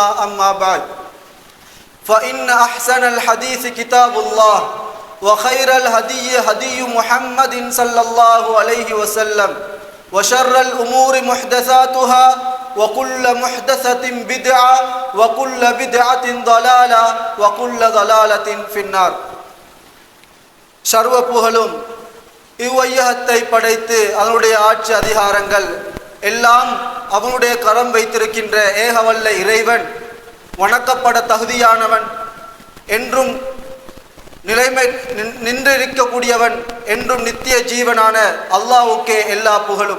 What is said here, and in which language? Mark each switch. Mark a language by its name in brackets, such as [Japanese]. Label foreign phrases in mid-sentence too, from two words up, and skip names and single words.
[Arabic] أما بعد، فإن أحسن الحديث كتاب الله وخير الهدي هدي محمد صلى الله عليه وسلم وشر الأمور محدثاتها وكل محدثة بدعة وكل بدعة ضلالة وكل ضلالة في النار. [Tamil] சர்வ புகழும் இவ்வையகத்தை படைத்து அதனுடைய ஆட்சி அதிகாரங்கள் எல்லாம் அவனுடைய கரம் வைத்திருக்கின்ற ஏகவல்ல இறைவன் வணக்கப்பட தகுதியானவன், என்றும் நின்றிருக்கக்கூடியவன், என்றும் நித்திய ஜீவனான அல்லாஹ்வுக்கே எல்லா புகழும்.